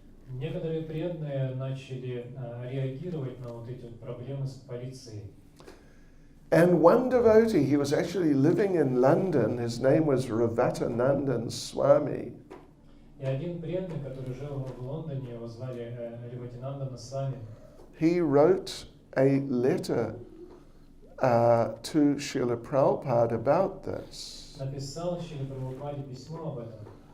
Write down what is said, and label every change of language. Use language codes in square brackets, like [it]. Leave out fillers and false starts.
[ru] некоторые преданные начали реагировать на вот эти проблемы с полицией. [en] And one devotee, he was actually living in London, his name was Ravatanandan Swami. [ru] И один преданный, который жил в Лондоне, его звали Риватинандана Свами, [en] He wrote a letter to Srila Prabhupada about this. [ru] написал Шриле Прабхупаде письмо об этом.